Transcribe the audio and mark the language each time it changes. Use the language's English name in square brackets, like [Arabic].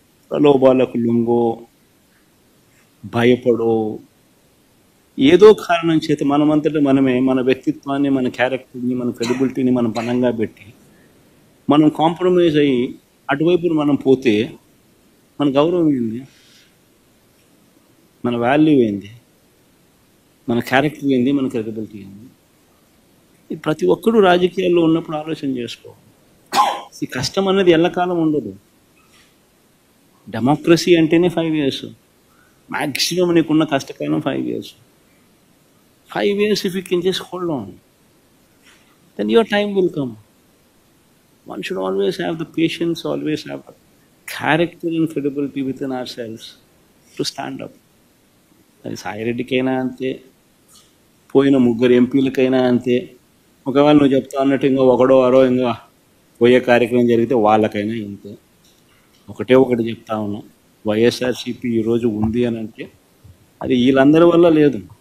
[Telugu] ప్రలోభాలకు లొంగో, భయపడో, ఏదో కారణం చేత మనమంతటా మనమే మన వ్యక్తిత్వాన్ని, మన క్యారెక్టర్ని, మన క్రెడిబిలిటీని మనం పణంగా పెట్టి మనం కాంప్రమైజ్ అయ్యి అటువైపు మనం పోతే మన గౌరవం ఏంది, మన వాల్యూ ఏంది, మన క్యారెక్టర్ ఏంది, మన క్రెడిబిలిటీ ఏంది? ఇది ప్రతి ఒక్కరూ రాజకీయాల్లో ఉన్నప్పుడు ఆలోచన చేసుకో. ఈ కష్టం అనేది ఎల్లకాలం ఉండదు. డెమోక్రసీ అంటేనే 5 years. మ్యాక్సిమం నీకున్న కష్టకాలం 5 years. [English] 5 years if you can just hold on, then your time will come. One should always have the patience, always have the character and credibility within ourselves to stand up. [Telugu] అది సాయిరెడ్డికైనా అంతే, పోయిన 3 ఎంపీలకైనా అంతే. ఒకవేళ నువ్వు చెప్తా అన్నట్టు ఇంకా ఒకడో అరో ఇంకా పోయే కార్యక్రమం జరిగితే వాళ్ళకైనా ఇంతే. ఒకటి చెప్తా ఉన్నా, వైఎస్ఆర్సీపీ ఈరోజు ఉంది అని అంటే అది వీళ్ళందరి వల్ల లేదు.